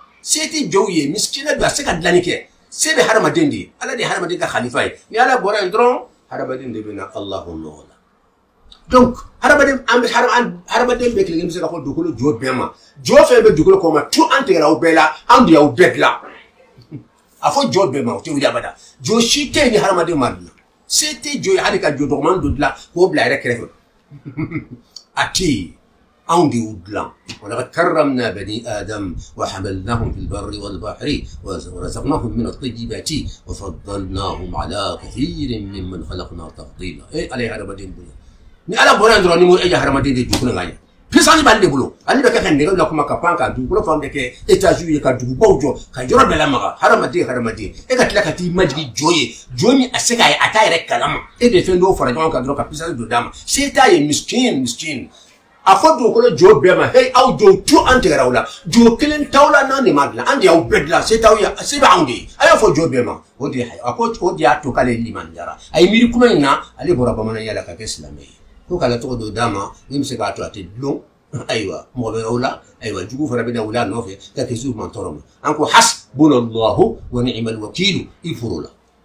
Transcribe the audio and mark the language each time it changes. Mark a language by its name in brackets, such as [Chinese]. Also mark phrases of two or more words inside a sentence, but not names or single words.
[Bambara] se tɛ jɔw ye misikina don a se ka dilanni kɛ se bɛ hadamaden de ye ala de ye hadamaden ka khalifa ye ni ala bɔra yen dɔrɔn hadamaden de bɛ na alahu nɔgɔ la donc hadamaden bɛɛ kelen bɛ se ka fɔ dugukolo jo bɛɛ ma jo fɛn bɛ dugukolo kɔ ma tu an tigɛra aw bɛɛ la an de y'aw bɛɛ dilan a fɔ jo bɛɛ ma o tɛ wuli abada jo si tɛ yen ni hadamaden ma dilan se tɛ jo ye hali ka jo dɔgɔman dɔ dilan k'o bila a yɛrɛ kɛrɛfɛ a tɛ yen anw de y'u dilan [Arabic] ولقد كرمنا بني آدم وحملناهم في البر والبحر ورزقناهم من الطيبات وفضلناهم على كثير ممن خلقنا تفضيلا إيه عليه هرمدين بلو [Bambara] ni ala bɔra dɔrɔn ni mo e haramadin de dugukolo ŋa ɲɛ puissance b'ale de bolo ale bɛ kɛ ka nɛgɛw lakuma ka pan ka dugukolo fan bɛɛ kɛ étages ye ka dugubaw jɔ ka yɔrɔ bɛɛ lamaga hadamaden e ka tila ka t'i majigi jo ye jo min a se k'a ye a t'a yɛrɛ kalama e de fɛn dɔw fara ɲɔgɔn kan dɔrɔn ka puissance dɔ d'a ma se t'a ye miskin a fɔ dugukolo jo bɛɛ ma hey aw jo tu an tigɛra aw la jo kelen t'aw la n'an de ma dilan an de y'aw bɛɛ dilan se t'aw ye se bɛ anw de ye a y'a fɔ jo bɛɛ ma o de a ko o de y'a to k'ale limaniyara a ye miiri kuma in na ale bɔra bamananya la ka kɛ silamɛ ye ko k'ale tɔgɔ dɔ d'a ma min bɛ se k'a to a tɛ dulon ayiwa mɔgɔ bɛ aw la ayiwa jugu fana bɛ na wuli a nɔfɛ ka kisi ma tɔɔrɔ ma an ko [Arabic] حسبنا الله ونعم الوكيل [Bambara] i furu la